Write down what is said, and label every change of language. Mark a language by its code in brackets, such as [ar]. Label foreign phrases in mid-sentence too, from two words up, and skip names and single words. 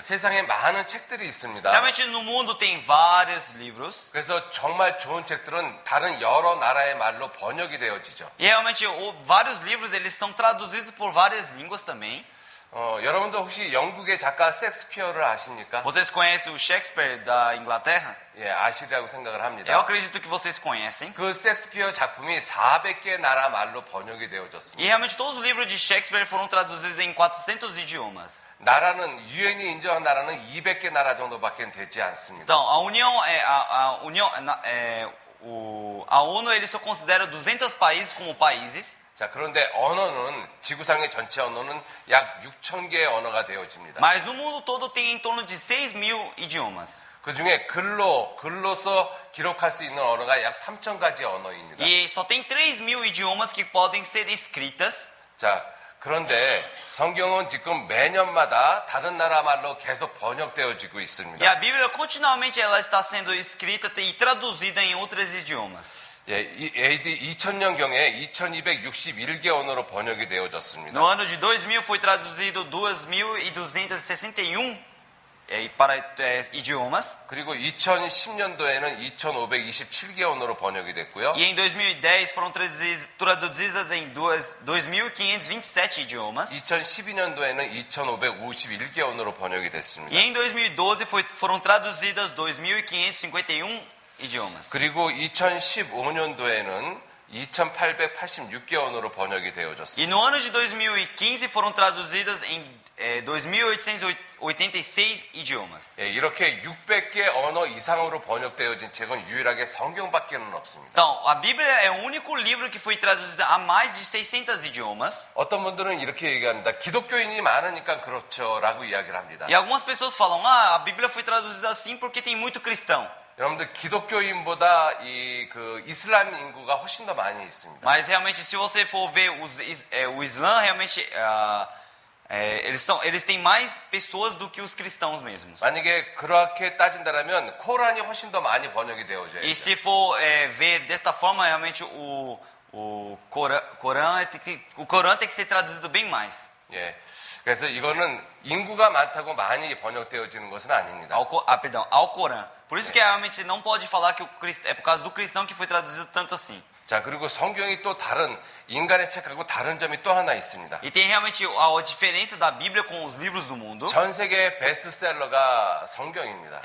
[ko] 세상에 많은 책들이 있습니다. [pt] Realmente no mundo tem vários livros. [ko] 그래서 정말 좋은 책들은 다른 여러 나라의 말로 번역이 되어지죠. [pt] E realmente vários livros eles são traduzidos por várias línguas também. [ko] 여러분도 혹시 영국의 작가 섹스피어를 아십니까? [pt] Vocês conhecem o Shakespeare da Inglaterra? [ko] 예, 아시리라고 생각을 [pt] Eu [ko] 합니다. [pt] acredito que vocês conhecem. [ko] 그 섹스피어 작품이 400개 나라 말로 번역이 [pt] E [ko] 되어졌습니다. [pt] realmente todos os livros de Shakespeare foram traduzidos em 400 idiomas. [ko] 나라는 유엔이 인정한 나라는 200개 나라 정도밖에 되지 않습니다. [pt] Então, a ONU ele só considera 200 países como países. [ko] 자, 그런데 언어는 지구상의 전체 언어는 약 6,000개의 언어가 되어집니다. [pt] Mas no mundo todo tem em torno de 6.000 idiomas. [ko] 그 중에 글로서 기록할 수 있는 언어가 약 3,000가지 언어입니다. [pt] E só tem 3.000 idiomas que podem ser escritas [ko] 자, 그런데 성경은 지금 매년마다 다른 나라 말로 계속 번역되어지고 [pt] E [ko] 있습니다. [pt] a Bíblia continuamente ela está sendo escrita e traduzida em outros idiomas. [ko] 예, 이 AD 2000년경에 2261개 언어로 번역이 되어졌습니다. [pt] No ano de 2000 foi traduzido 2.261 para idiomas. [ko] 그리고 2010년도에는 2527개 언어로 번역이 됐고요. [pt] E em 2010 foram traduzidas em 2.527 idiomas. [ko] 2012년도에는 2551개 언어로 번역이 됐습니다. [pt] E em 2012 foram traduzidas 2.551 idiomas. [ko] 그리고 2015년도에는 2886개 언어로 번역이 되어졌습니다. [pt] E no ano de 2015 foram traduzidas em 2.886 idiomas. [ko] 예, 이렇게 600개 언어 이상으로 번역되어진 책은 유일하게 성경밖에는 없습니다. [pt] Então, a Bíblia é o único livro que foi traduzido a mais de 600 idiomas. [ko] 어떤 분들은 이렇게 얘기합니다. 기독교인이 많으니까 그렇죠라고 이야기를 합니다. [pt] E algumas pessoas falam, a Bíblia foi traduzida assim porque tem muito cristão. [ko] 여러분들 기독교인보다 그 이슬람 인구가 훨씬 더 많이 있습니다. [pt] Mas realmente, se você for ver o Islã, realmente eles têm mais pessoas do que os cristãos mesmos. [ko] 만약에 그렇게 따진다면 코란이 훨씬 더 많이 번역이 되어져요. [pt] E se for ver desta forma, realmente o Corão tem que ser traduzido bem mais. [ko] 예. 그래서 이거는 인구가 많다고 많이 번역되어지는 것은 아닙니다. [pt] Ao Corão. Por isso que realmente não pode falar que é por causa do cristão que foi traduzido tanto assim. [ko] 자, 그리고 성경이 또 다른 인간의 책하고 다른 점이 또 하나 있습니다. [pt] E tem realmente a diferença da Bíblia com os livros do mundo. [ko] 전 세계 베스트셀러가 성경입니다.